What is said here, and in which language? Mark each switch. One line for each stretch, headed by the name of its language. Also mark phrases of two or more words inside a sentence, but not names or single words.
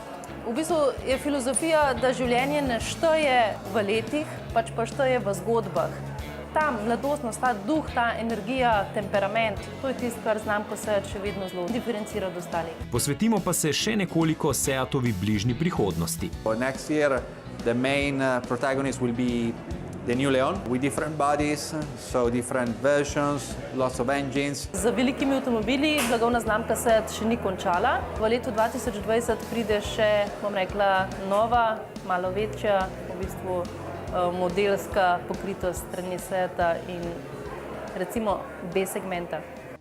Slovenian: V bistvu je filozofija, da življenje ne šteje v letih, pač pa šteje v zgodbah. Ta mladostnost, ta duh, ta energija, temperament, to je tisto, kar znamko Seat še vedno zelo diferencira od ostalih. Posvetimo pa se še nekoliko Seatovi bližnji prihodnosti.
English: Next year, the main protagonist will be the new Leon with different bodies, so different versions, lots of engines.
Slovenian: Z velikimi avtomobili blagovna znamka Seat še ni končala. V letu 2020 pride še, bom rekla, nova, malo večja, v bistvu modelska pokritost strani Seata in recimo B segmenta.